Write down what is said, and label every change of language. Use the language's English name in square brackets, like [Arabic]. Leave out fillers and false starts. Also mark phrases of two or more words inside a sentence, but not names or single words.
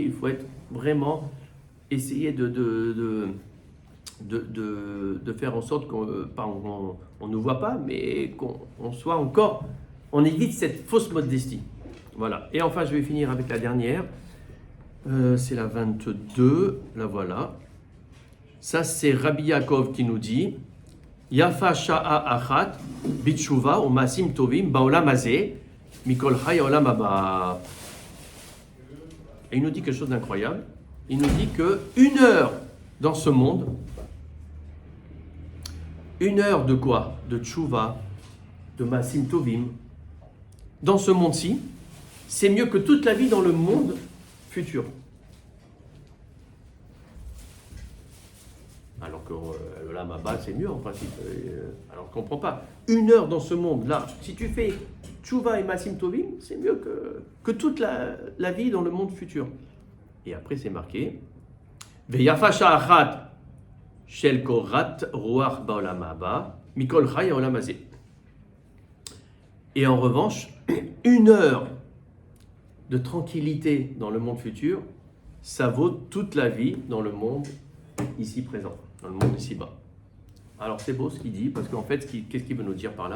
[French] Il faut être vraiment, essayer de faire en sorte qu'on ne nous voit pas, mais qu'on soit encore, on évite cette fausse modestie. Voilà. Et enfin, je vais finir avec la dernière. C'est la 22. La voilà. Ça, c'est Rabbi Yaakov qui nous dit [Hebrew] יפה שעה אחת בתשובה ומעשים טובים בעולם הזה מכל חיי העולם הבא. [French] Et il nous dit quelque chose d'incroyable. Il nous dit que 1 heure dans ce monde, 1 heure de quoi? De tshuva, de [Hebrew] מעשים טובים, [French] dans ce monde-ci, c'est mieux que toute la vie dans le monde futur. Alors que le [Hebrew] עולם הבא, [French] c'est mieux en principe. Alors qu'on ne comprend pas. 1 heure dans ce monde-là, si tu fais tshuva et [Hebrew] מעשים טובים, [French] c'est mieux que toute la vie dans le monde futur. Et après, c'est marqué [Hebrew] ויפה שעה אחת של קורת רוח בעולם הבא מכל חיי העולם הזה. [French] Et en revanche, 1 heure de tranquillité dans le monde futur, ça vaut toute la vie dans le monde ici présent, dans le monde ici-bas. Alors c'est beau ce qu'il dit, parce qu'en fait, qu'est-ce qu'il veut nous dire par là?